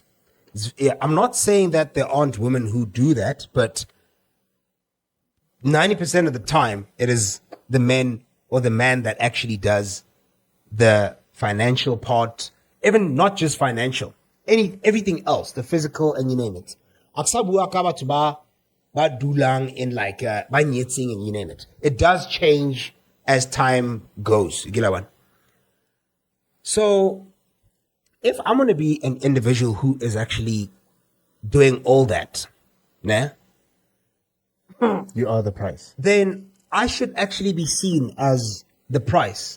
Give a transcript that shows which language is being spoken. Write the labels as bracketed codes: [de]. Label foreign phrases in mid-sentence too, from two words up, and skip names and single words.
[en] Yeah, I'm not saying that there aren't women who do that, but 90% of the time, it is the men or the man that actually does the financial part, even not just financial, everything else, the physical and you name it. [st] Aksabuwa ka batho ba dulang [en] in like [st] ba nyetseng [en] and you name it. It does change as time goes. You get that one? So, if I'm going to be an individual who is actually doing all that, nah, You are the prize. then I should actually be seen as the price.